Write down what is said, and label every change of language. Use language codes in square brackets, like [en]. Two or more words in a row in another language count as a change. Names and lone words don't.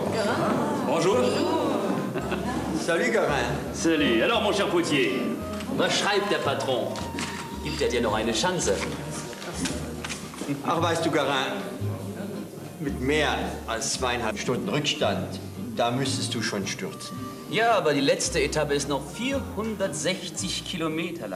[fr] Bonjour. Salut, Garin. Salut. Alors, mon cher Potier, [de] was schreibt der Patron? Gibt er dir noch eine Chance? Ach, weißt du, Garin, mit mehr als 2,5 Stunden Rückstand, da müsstest du schon stürzen. Ja, aber die letzte Etappe ist noch 460 Kilometer lang.